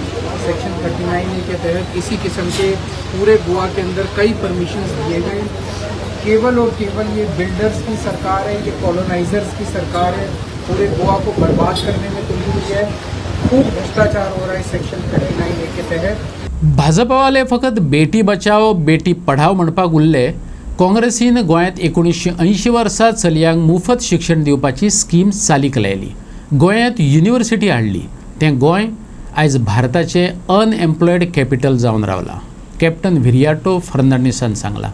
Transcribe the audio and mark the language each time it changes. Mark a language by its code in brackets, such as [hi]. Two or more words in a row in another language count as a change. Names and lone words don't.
[hi] सेक्शन 39 के तहत इसी किस्म के पूरे गोवा के अंदर कई परमिशंस दिए गए। केवल और केवल ये बिल्डर्स की सरकार है, ये कॉलोनाइजर्स की सरकार है, पूरे गोवा को बर्बाद करने में तुली हुई है। खूब भ्रष्टाचार हो रहा है सेक्शन 39 के तहत। [kok] भाजपवाले फकत [hi] बेटी बचाव बेटी पढाव [kok] म्हणपाक उरले, काँग्रेसीन गोंयांत 1980 वर्सा चलयांक मुफत शिक्षण दिवपाची स्कीम चालीक लायली, गोंयांत युनिव्हर्सिटी हाडली। तें गोंय आयज भारताचें [en] unemployed capital [kok] जावन रावला, कॅप्टन विरियाटो फर्नांडीसान सांगला।